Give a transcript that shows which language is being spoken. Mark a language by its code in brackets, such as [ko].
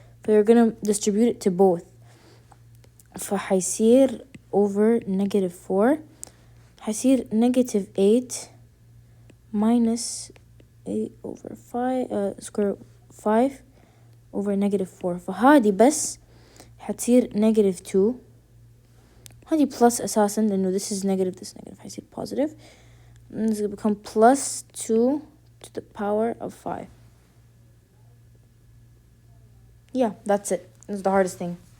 [en] So you're going to distribute it to both. [ar] فحيصير [en] over negative 4. [ar] حيصير [en] negative 8 minus 8 over 5 square root 5 over negative 4. [ar] فهذه بس حتصير [en] negative 2. [ar] هذه [en] plus [ar] أساسا لأنه [en] this is negative, this is negative. [ar] حيصير [en] positive. And this will become plus 2 to the power of 5. Yeah, that's it. This is the hardest thing.